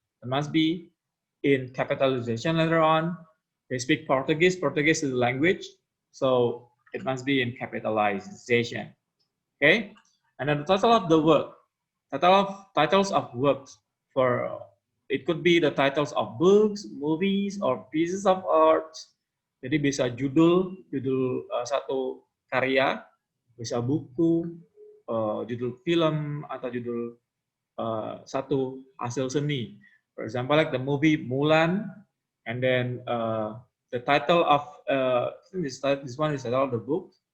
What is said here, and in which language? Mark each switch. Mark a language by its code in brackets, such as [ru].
[en] It must be in capitalization later on. They speak Portuguese. Portuguese is the language, so it must be in capitalization. Okay, and then the title of the work, titles of works for it could be the titles of books, movies, or pieces of art. [id] Jadi bisa judul satu karya, bisa buku, judul film atau judul satu hasil seni. [en] For example, like the movie Mulan, and then the title of this one is the title of the book.